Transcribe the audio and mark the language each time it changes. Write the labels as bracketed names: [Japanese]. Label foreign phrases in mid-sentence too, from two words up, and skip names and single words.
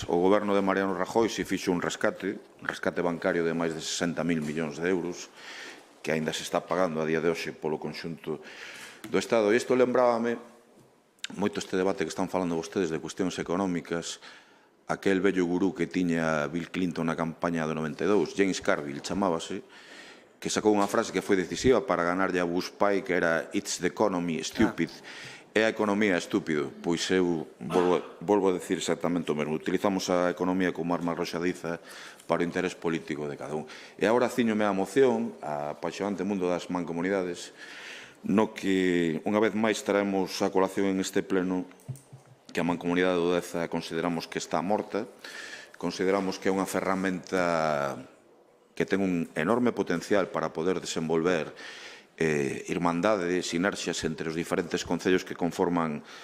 [Galician] O goberno de Mariano Rajoy se fixo un rescate bancario de máis de 60.000 millóns de euros que aínda se está pagando a día de hoxe polo conxunto do Estado. E isto lembrábame moito este debate que están falando vostedes de cuestións económicas, aquel vello gurú que tiña Bill Clinton na campaña do 92, James Carville chamábase, que sacou unha frase que foi decisiva para ganarlle a Bush pai, que era [English] "It's the economy, stupid". [Galician] É a economía estúpido, pois eu volvo a decir exactamente o mesmo. Utilizamos a economía como arma arroxadiza para o interés político de cada un. E agora ciñome a moción, a apaixonante mundo das mancomunidades, no que unha vez máis traemos a colación en este pleno que a mancomunidade do Deza consideramos que está morta, consideramos que é unha ferramenta que ten un enorme potencial para poder desenvolver irmandade, sinerxias entre os diferentes concellos que conforman